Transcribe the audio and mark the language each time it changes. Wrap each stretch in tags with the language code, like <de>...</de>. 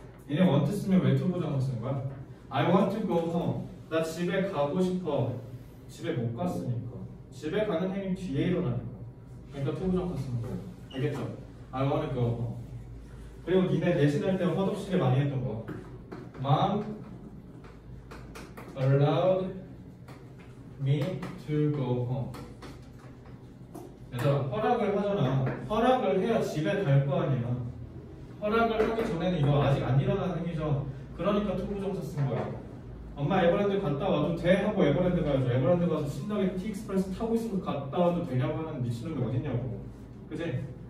<ko>얘네 want 쓰면 왜 투부정사 쓰는 거야?</ko> <en>I want to go home.</en> <ko>나 집에 가고 싶어. 집에 못 갔으니까. 집에 가는 행위 뒤에 일어나는 거야. 그러니까 투부정사 쓰는 거야. 알겠죠?</ko> <en>I want to go home.</en> <ko>그리고 니네 내신할 때 허접시게 많이 했던 거.</ko> <en>Mom allowed me to go home.</en> <ko>얘들아, 허락을 하잖아. 허락을 해야 집에 갈 거 아니야. 허락을 하기 전에는 이거 아직 안 일어나는 행위죠. 그러니까 투부정사 쓴 거야. 엄마 에버랜드 갔다 와도 돼? 하고 에버랜드 가야죠. 에버랜드 가서 신나게 티익스프레스 타고 있으면 갔다 와도 되냐고 하는 미친놈이 어딨냐고. 그치?</ko>